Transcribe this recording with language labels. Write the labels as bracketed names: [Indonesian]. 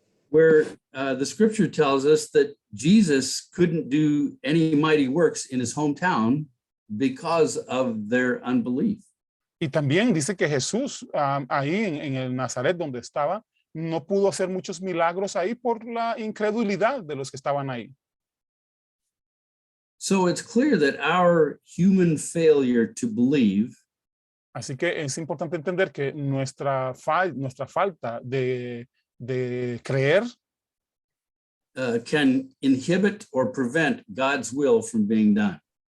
[English] Where the scripture tells us that Jesus couldn't do any mighty works in his hometown because of their unbelief. [Spanish] Y también dice que Jesús ahí en el Nazaret donde estaba, no pudo hacer muchos milagros ahí por la incredulidad de los que estaban ahí. [English] So it's clear that our human failure to believe [Spanish] Así que es importante entender que nuestra falta de creer [English] can inhibit or prevent God's will from being done.